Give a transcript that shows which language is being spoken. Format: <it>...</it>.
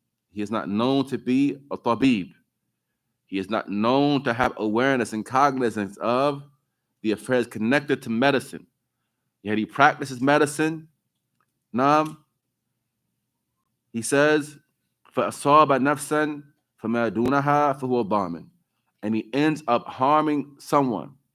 <en>He is not known to be a tabib. He is not known to have awareness and cognizance of the affairs connected to medicine. Yet he practices medicine. He says,</en> <ar>فَأَصَابَ نَفْسًا فَمَا دُونَهَا فَهُوَ ضَامِنٌ.</ar> <en>And he ends up harming someone.</en>